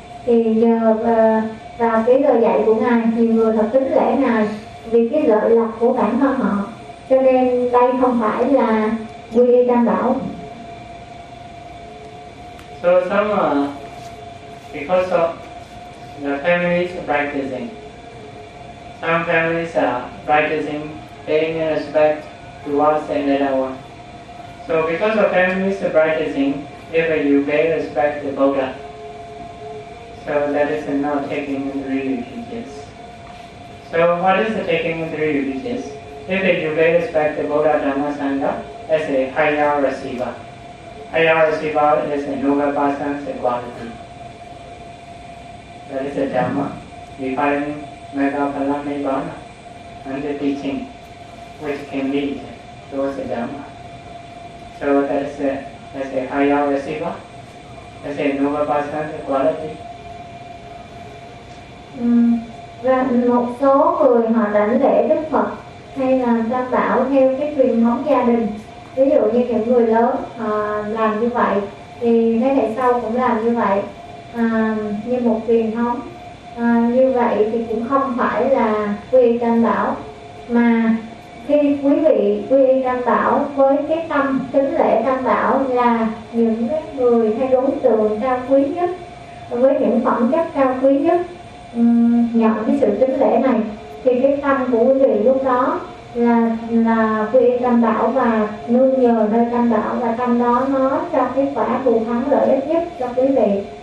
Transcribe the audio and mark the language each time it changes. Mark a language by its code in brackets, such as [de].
[vi] Thì nhờ vào cái lời dạy của Ngài, nhiều người thật kính lễ Ngài vì cái lợi lộc của bản thân họ. Cho nên đây không phải là quy y Tam Bảo. [en] So some because of the families practicing. Some families are practicing, paying respect towards another one. So because of families practicing, if you pay respect to Buddha, so that is not taking three refuges. So what is the taking three refuges? If you pay respect to Buddha Dhamma Sangha as a higher receiver. Higher receiver is a noble person's quality. That is a Dhamma, defining Mega Phala Nibbana and the teaching which can lead towards the Dhamma. So that is as a higher receiver, as a noble person's quality. [vi] Và một số người họ đảnh lễ Đức Phật hay là Tam Bảo theo cái truyền thống gia đình. Ví dụ như những người lớn họ làm như vậy thì thế hệ sau cũng làm như vậy. Như một truyền thống như vậy thì cũng không phải là quy y Tam Bảo, mà khi quý vị quy y Tam Bảo với cái tâm kính lễ Tam Bảo là những cái người hay đối tượng cao quý nhất với những phẩm chất cao quý nhất, nhận cái sự kính lễ này thì cái tâm của quý vị lúc đó là quy y Tam Bảo và nương nhờ nơi Tam Bảo, và tâm đó nó cho cái quả thù thắng lợi ích nhất cho quý vị.